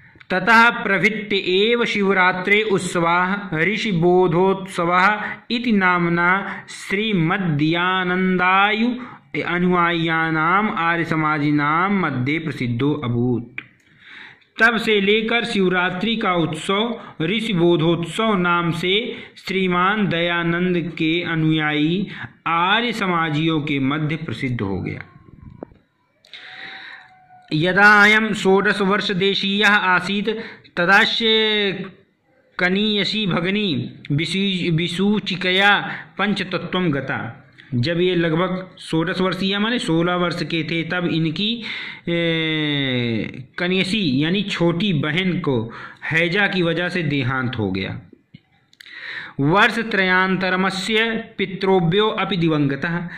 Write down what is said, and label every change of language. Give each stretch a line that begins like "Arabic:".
Sanskrit: ततः प्रभृत्य एव शिवरात्रे उत्सवाः ऋषिबोधोत्सवः इति नाम्ना श्रीमद्दयानन्दायु अनुयायिनाम् आर्यसमाजिनां मध्ये प्रसिद्धो अभूत्।
Hindi: तब से लेकर शिवरात्रि का उत्सव ऋषिबोधोत्सव नाम से श्रीमान दयानंद के अनुयायी आर्य समाजियों के मध्य प्रसिद्ध हो गया।
Sanskrit: यदा अयं 16 वर्षदेशीयः आसीत् तदास्य कनीयसी भगनी विसूचिकया पंचतत्वं गता।
Hindi: जब ये लगभग 16 वर्षीय माने 16 वर्ष के थे तब इनकी कन्यसी यानी छोटी बहन को हैजा की वजह से देहांत हो गया।
Sanskrit: वर्ष त्रयांतरमस्य पितृभ्यो अपि दिवंगतः।